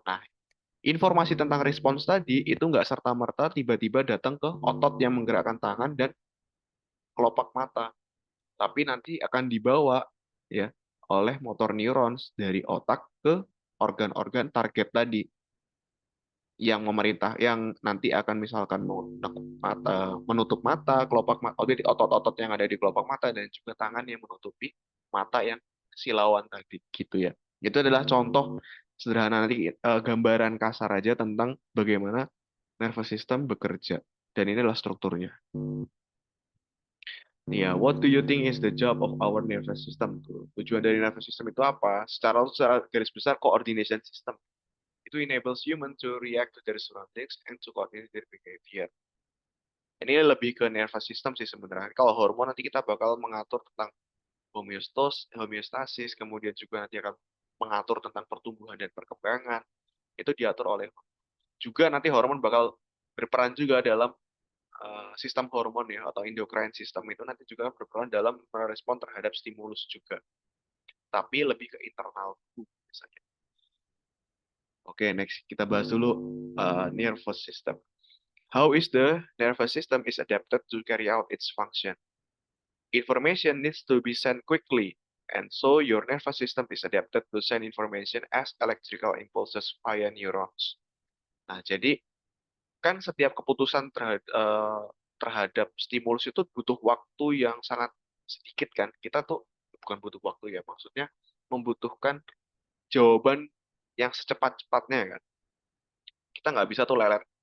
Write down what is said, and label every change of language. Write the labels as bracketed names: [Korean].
[Indonesian] Nah, informasi tentang respons tadi itu nggak serta-merta tiba-tiba datang ke otot yang menggerakkan tangan dan kelopak mata, tapi nanti akan dibawa ya oleh motor neurons dari otak ke organ-organ target tadi yang memerintah, yang nanti akan misalkan menekuk mata, menutup mata, kelopak mata, jadi otot-otot yang ada di kelopak mata dan juga tangan yang menutupi mata yang silauan tadi gitu ya. Itu adalah contoh sederhana nanti gambaran kasar aja tentang bagaimana nervous system bekerja. Dan ini adalah strukturnya. [English] Ya, what do you think is the job of our nervous system? [Indonesian] Tujuan dari nervous system itu apa? Secara garis besar coordination system. [English] Itu enables human to react to their surroundings and to coordinate their behavior. [Indonesian] Ini lebih ke nervous system sih sebenarnya. Kalau hormon nanti kita bakal mengatur tentang homeostasis, kemudian juga nanti akan mengatur tentang pertumbuhan dan perkembangan. Itu diatur oleh juga nanti hormon bakal berperan juga dalam sistem hormon ya atau endocrine system itu nanti juga berperan dalam merespon terhadap stimulus juga. Tapi lebih ke internal misalnya. Oke, next kita bahas dulu nervous system. [English] How is the nervous system is adapted to carry out its function? Information needs to be sent quickly, and so your nervous system is adapted to send information as electrical impulses via neurons. [Indonesian] Nah, jadi kan setiap keputusan terhadap stimulus itu butuh waktu yang sangat sedikit kan. Kita tuh bukan butuh waktu ya, maksudnya membutuhkan jawaban yang secepat-cepatnya kan. Kita nggak bisa tuh lelet.